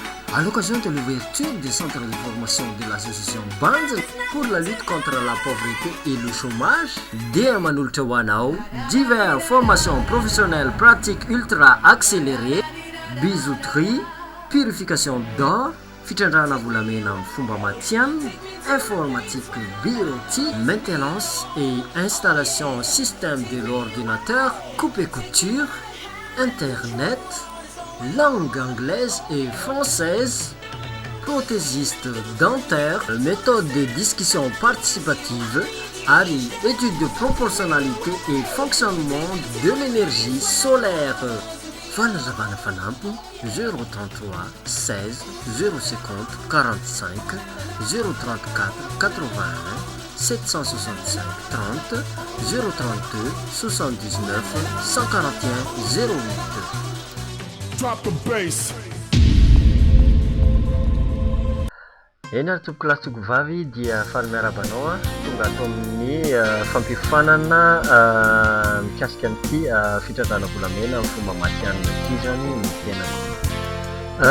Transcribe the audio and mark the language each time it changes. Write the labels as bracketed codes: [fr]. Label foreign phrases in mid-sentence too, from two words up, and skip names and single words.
[fr] À l'occasion de l'ouverture des centres de formation de l'association BANJ pour la lutte contre la pauvreté et le chômage, [mg] dia manolotra ho anao [fr] divers formations professionnelles pratiques ultra accélérées, bijouterie, purification d'or, [mg] fitrandrana volamena amin'ny fomba matianina, [fr] informatique bureautique, maintenance et installation système de l'ordinateur, coupe et couture, internet, langue anglaise et française, prothésiste dentaire, méthode de discussion participative, ARI, étude de proportionnalité et fonctionnement de l'énergie solaire. [mg] Fanazavana fanampy 033 16 050 45 034 81 765 30 032 79 141 08. [en] Drop the bass. [mg] Eny ary tompoko lasitoko vavy dia faly miarabanao a tonga ato amin'ny fampifanana mikasika an'ity fitradrana volamena amin'ny fomba matianina ity zany ny tenany.